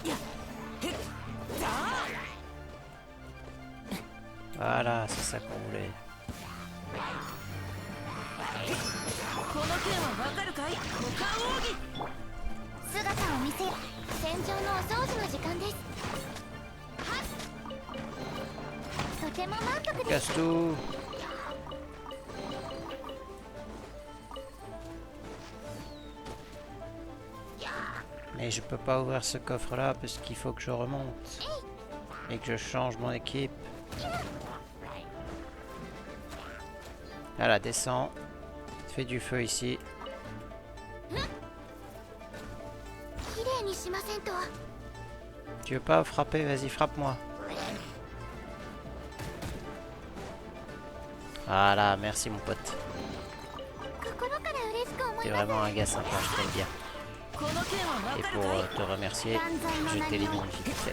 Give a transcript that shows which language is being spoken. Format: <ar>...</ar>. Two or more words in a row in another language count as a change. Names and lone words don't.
<fr>Voilà, c'est ça qu'on voulait.</fr> <ja>この件はわかるかい？股間奥義。姿を見せよ。戦場のお掃除の時間です。とても満足です。</ja> <fr>Casse tout. Mais je peux pas ouvrir ce coffre là parce qu'il faut que je remonte et que je change mon équipe. Voilà, descends. Fais du feu ici.</fr> <ja>綺麗にしませんと。</ja> <fr>Tu veux pas frapper? Vas-y, frappe-moi. Voilà, merci mon pote.</fr> <ja>心から嬉しく思い</ja> <fr>T'es</fr> <ja>ます。</ja> <fr>vraiment un gars sympa, je t'aime bien.</fr> <ja>この件はわ</ja> <fr>Et</fr> <ja>かる</ja> <fr>pour</fr> <ja>かい？</ja> <fr>te remercier, je t'élimine vite fait.</fr>